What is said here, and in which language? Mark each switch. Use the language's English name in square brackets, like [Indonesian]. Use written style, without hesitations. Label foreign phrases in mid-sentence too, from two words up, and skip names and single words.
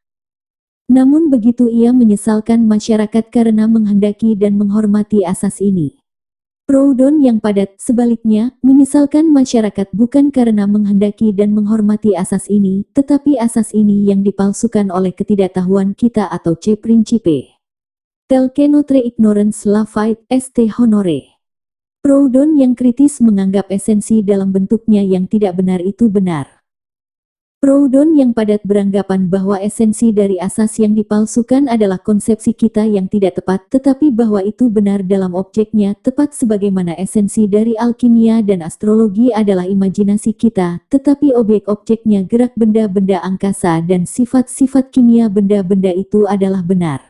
[Indonesian] Namun begitu ia menyesalkan masyarakat karena menghendaki dan menghormati asas ini. Proudhon yang padat, sebaliknya, menyesalkan masyarakat bukan karena menghendaki dan menghormati asas ini, tetapi asas ini yang dipalsukan oleh ketidaktahuan kita atau [French] C principe. Tel que notre ignorance la fait est honore. [Indonesian] Proudhon yang kritis menganggap esensi dalam bentuknya yang tidak benar itu benar. Proudhon yang padat beranggapan bahwa esensi dari asas yang dipalsukan adalah konsepsi kita yang tidak tepat, tetapi bahwa itu benar dalam objeknya, tepat sebagaimana esensi dari alkimia dan astrologi adalah imajinasi kita, tetapi objek-objeknya gerak benda-benda angkasa dan sifat-sifat kimia benda-benda itu adalah benar.